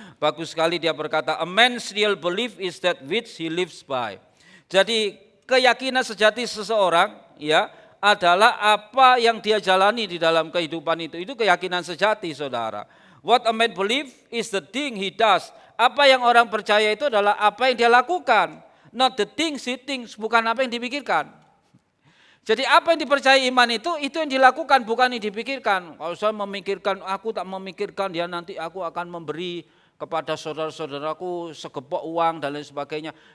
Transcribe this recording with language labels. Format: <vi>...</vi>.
<id>Bagus sekali, dia berkata,</id> <en>"A man's real belief is that which he lives by."</en> <id>Jadi keyakinan sejati seseorang ya adalah apa yang dia jalani di dalam kehidupan itu. Itu keyakinan sejati, saudara.</id> <en>What a man believe is the thing he does.</en> <id>Apa yang orang percaya itu adalah apa yang dia lakukan.</id> <en>Not the things he thinks,</en> <id>bukan apa yang dipikirkan. Jadi apa yang dipercaya iman itu yang dilakukan, bukan yang dipikirkan. Kalau saya memikirkan, aku tak memikirkan ya nanti aku akan memberi kepada saudara-saudaraku segepok uang dan lain sebagainya.</id>